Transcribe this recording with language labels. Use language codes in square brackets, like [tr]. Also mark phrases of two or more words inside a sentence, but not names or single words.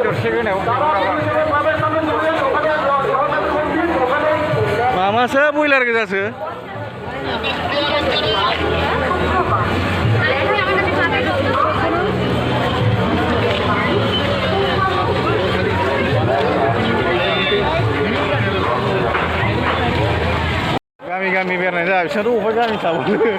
[brx] होनायाव [bn] যারা প্রবেশ পাবেন চলুন ওখানে ওখানে [brx] मामासो बयलार गोजासो गामि गामि बेरायनाय जाबाय बिसोरथ' अबेबा गामि थाबावो